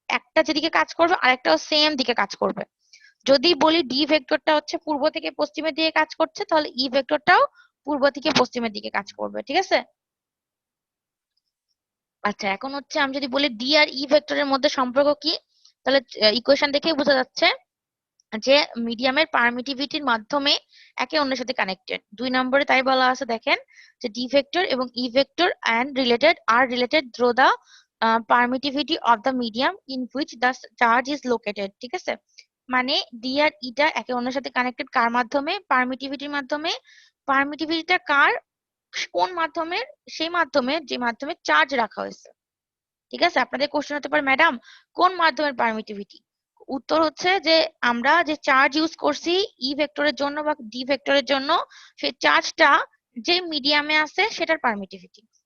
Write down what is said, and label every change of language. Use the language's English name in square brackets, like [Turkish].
[Bangla] একটা যেদিকে কাজ করবে, আরেকটাও সেম দিকে কাজ করবে। যদি বলি ডি ভেক্টরটা হচ্ছে পূর্ব থেকে পশ্চিমের দিকে কাজ করছে, তাহলে ই ভেক্টরটাও পূর্ব থেকে পশ্চিমের দিকে কাজ করবে, ঠিক আছে। আচ্ছা, এখন হচ্ছে আমি যদি বলি ডি আর ই ভেক্টরের মধ্যে সম্পর্ক কি, তাহলে ইকুয়েশন দেখেই বোঝা যাচ্ছে যে মিডিয়ামের পারমিটিভিটির মাধ্যমে একে অন্যের সাথে কানেক্টেড। 2 নম্বরে তাই বলা আছে, দেখেন যে ডি ভেক্টর এবং E vector [English] and related are related through the permittivity of the medium in which the charge is located, [Bangla] ঠিক আছে। মানে ডি আর ইটা একে অন্যের সাথে কানেক্টেড কার মাধ্যমে? পারমিটিভিটির মাধ্যমে। পারমিটিভিটিটা কার? কোন মাধ্যমের? সেই মাধ্যমে যে মাধ্যমে চার্জ রাখা হয়েছে, ঠিক আছে। আপনাদের কোশ্চেন হতে পারে, ম্যাডাম কোন মাধ্যমের পারমিটিভিটি? উত্তর হচ্ছে যে আমরা যে চার্জ ইউজ করছি ই ভেক্টরের জন্য বা ডি ভেক্টরের জন্য, সেই চার্জটা যে মিডিয়ামে আছে সেটার পারমিটিভিটি।